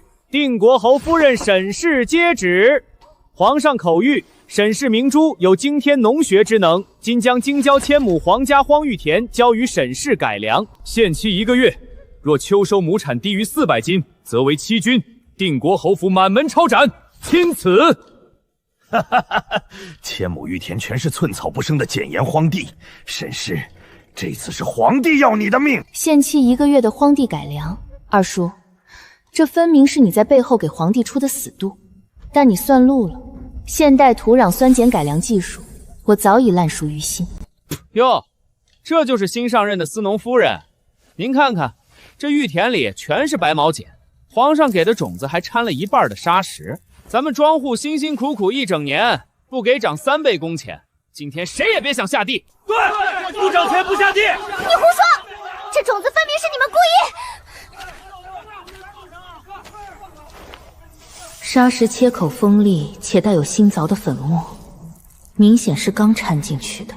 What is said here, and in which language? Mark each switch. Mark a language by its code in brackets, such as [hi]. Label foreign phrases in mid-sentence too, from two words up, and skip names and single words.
[zh] 定國侯夫人沈氏接旨，皇上口谕，沈氏明珠有惊天農學之能，今將京郊1000畝皇家荒域田交予沈氏改良，限期1個月。若秋收亩產低於400斤，則為欺君，定國侯府滿門抄斬。欽此。哈哈哈！1000畝域田全是寸草不生的簡言荒地，沈氏，這次是皇帝要你的命。限期1個月的荒地改良，二叔，這分明是你在背後給皇帝出的死度。但你算路了，現代土壤酸鹼改良技術，我早已爛熟於心。喲，這就是新上任的司農夫人。您看看，這玉田裡全是白毛鹼，皇上給的種子還摻了1半的沙石。咱們莊戶辛辛苦苦1整年，不給漲3倍工錢，今天誰也別想下地。對，不漲錢不下地。你胡說，這種子分明是你們故意。沙石切口鋒利且帶有新凿的粉末，明顯是剛摻進去的。